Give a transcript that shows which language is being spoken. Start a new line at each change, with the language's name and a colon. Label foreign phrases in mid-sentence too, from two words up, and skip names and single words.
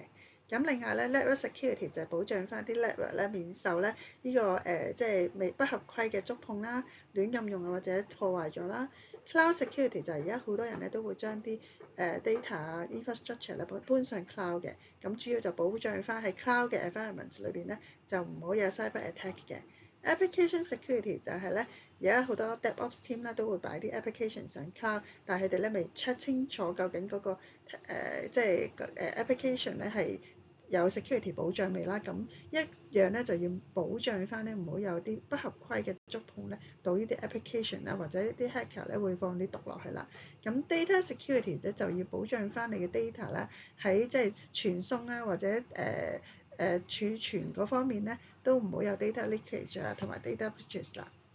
Cantonese: 咁另外咧
English: network security
Cantonese: 就係保障翻啲 network 咧免受咧呢個即係未不合規嘅觸碰啦、亂咁用啊或者破壞咗啦。Cloud security 就係而家好多人咧都會將啲data 啊 infrastructure 咧搬上 cloud 嘅，咁主要就保障翻喺 cloud 嘅 environment 裏邊咧就唔好有
English: cyber attack
Cantonese: 嘅。
English: Application security
Cantonese: 就係咧，而家好多
English: DevOps team
Cantonese: 咧都會擺啲 application 上 cloud，但係佢哋咧未 check 清楚究竟嗰個即係application 咧係有 security 保障未啦。咁一樣咧就要保障翻咧，唔好有啲不合規嘅觸碰咧到呢啲 application 啦，或者啲 hacker 咧會放啲毒落去啦。咁
English: data security
Cantonese: 咧就要保障翻你嘅 data 啦，喺即係傳送啊或者儲存嗰方面咧都唔好有
English: data leakage
Cantonese: 啊同埋
English: data breaches
Cantonese: 啦。